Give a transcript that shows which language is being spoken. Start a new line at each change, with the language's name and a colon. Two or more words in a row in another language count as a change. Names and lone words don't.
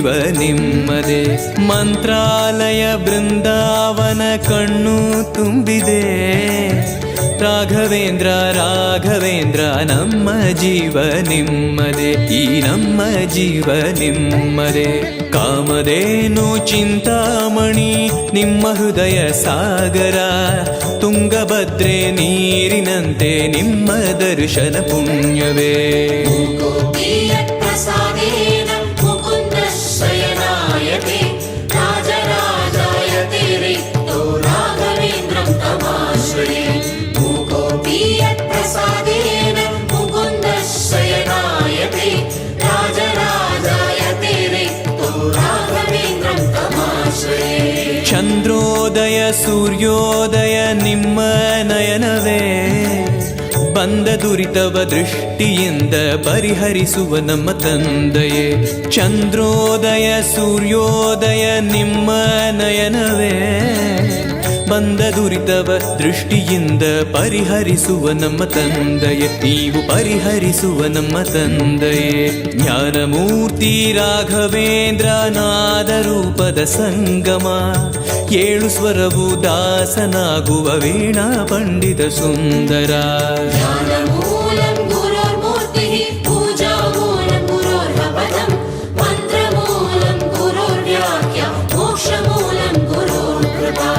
Kannada: ನಿಮ್ಮದೆ ಮಂತ್ರಾಲಯ ಬೃಂದಾವನ ಕಣ್ಣು ತುಂಬಿದೆ ರಾಘವೇಂದ್ರ ರಾಘವೇಂದ್ರ ನಮ್ಮ ಜೀವ ನಿಮ್ಮದೆ ಈ ನಮ್ಮ ಜೀವ ನಿಮ್ಮದೆ ಕಾಮಧೇನು ಚಿಂತಾಮಣಿ ನಿಮ್ಮ ಹೃದಯ ಸಾಗರ ತುಂಗಭದ್ರೆ ನೀರಿನಂತೆ ನಿಮ್ಮ ದರ್ಶನ ಪುಣ್ಯವೇ
Sanskrit: गोपीयप्रसादेन मुकुन्दः शयनायते राजराजायते रिक्तो राघवेन्द्रं तमाश्रये गोपीयप्रसादेन मुकुन्दः शयनायते राजराजायते रिक्तो राघवेन्द्रं तमाश्रये
Kannada: ಚಂದ್ರೋದಯ ಸೂರ್ಯೋದಯ ನಿಮ್ಮ ನಯನವೇ ಬಂದ ದುರಿತವ ದೃಷ್ಟಿಯಿಂದ ಪರಿಹರಿಸುವ ನಮ್ಮ ತಂದೆಯೇ ಚಂದ್ರೋದಯ ಸೂರ್ಯೋದಯ ನಿಮ್ಮ ನಯನವೇ ಬಂದ ದುರಿತವ ದೃಷ್ಟಿಯಿಂದ ಪರಿಹರಿಸುವ ನಮ್ಮ ತಂದೆಯೇ ನೀವು ಪರಿಹರಿಸುವ ನಮ್ಮ ತಂದೆಯೇ ಜ್ಞಾನಮೂರ್ತಿ ರಾಘವೇಂದ್ರ ನಾದ ರೂಪದ ಸಂಗಮ ಏಳು ಸ್ವರವು ದಾಸನಾಗುವ ವೀಣಾ ಪಂಡಿತ ಸುಂದರ
Sanskrit: ज्ञानमूलं गुरोर्मूर्तिः पूजामूलं गुरोर्पदं मन्त्रमूलं गुरोर्व्याख्या मोक्षमूलं गुरोर्ब्रह्म